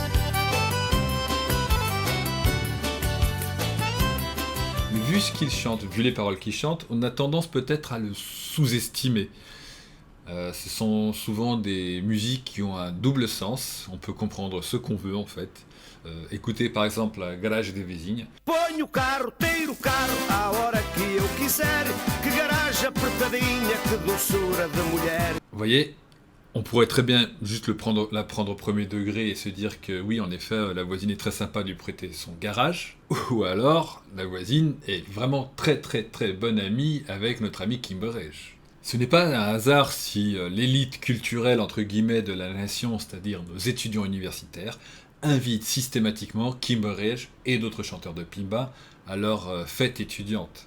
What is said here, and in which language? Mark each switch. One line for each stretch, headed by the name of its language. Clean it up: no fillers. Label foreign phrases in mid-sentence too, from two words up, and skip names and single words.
French: Mais vu ce qu'il chante, vu les paroles qu'il chante, on a tendance peut-être à le sous-estimer. Ce sont souvent des musiques qui ont un double sens, on peut comprendre ce qu'on veut en fait. Écoutez par exemple la Garage des Vizinhos.
Portuguese: Ponho o carro, tiro o carro à hora que eu quiser. Que garagem apertadinha, que doçura de mulher.
French: Vous voyez, on pourrait très bien juste la prendre au premier degré et se dire que oui, en effet, la voisine est très sympa de lui prêter son garage. Ou alors, la voisine est vraiment très très très bonne amie avec notre ami Kimbarej. Ce n'est pas un hasard si l'élite culturelle entre guillemets de la nation, c'est-à-dire nos étudiants universitaires, invite systématiquement Kimbarej et d'autres chanteurs de pimba à leur fête étudiante.